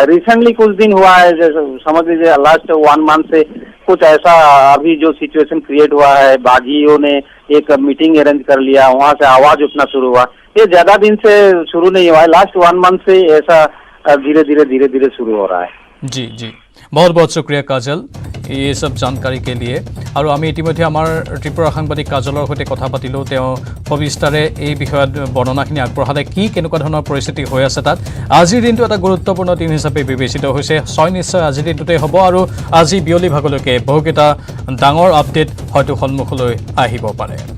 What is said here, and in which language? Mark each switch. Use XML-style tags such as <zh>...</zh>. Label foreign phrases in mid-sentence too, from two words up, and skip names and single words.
<hi>रिसेंटली कुछ दिन हुआ है, जैसे समझ लीजिए</hi> <en>last 1 month</en> <hi>से कुछ ऐसा अभी जो</hi> <en>situation create</en> <hi>हुआ है, बागियों ने एक</hi> <en>meeting arrange</en> <hi>कर लिया, वहां से आवाज उठना शुरू हुआ। ये ज्यादा दिन से शुरू नहीं हुआ है,</hi> <en>last 1 month</en> <hi>से ऐसा धीरे धीरे शुरू हो रहा है। जी जी, बहुत बहुत शुक्रिया काजल ये सब जानकारी के लिए।</hi> <as>আৰু আম ইতিম্য ত্ৰিপুৰা সাংবাদিক काजলৰ সৈতে কথা পাতিলোঁ। সবিস্তাৰে এই বিষয়ত বৰ্ণনাখিনি আগবঢ়ালে কি কেনেকুৱা ধৰণৰ পৰিস্থিতি হৈ আছে তাত। আজিৰ দিনটো এটা গুৰুত্বপূৰ্ণ দিন হিচাপে বিবেচিত হৈছে। নিশ্চয় আজিৰ দিনটোতেই হ'ব, আৰু আজি বিয়লি ভাগলৈকে বহুকেইটা ডাঙৰ আপডেট হয়তো সন্মুখলৈ আহিব পাৰে।</as>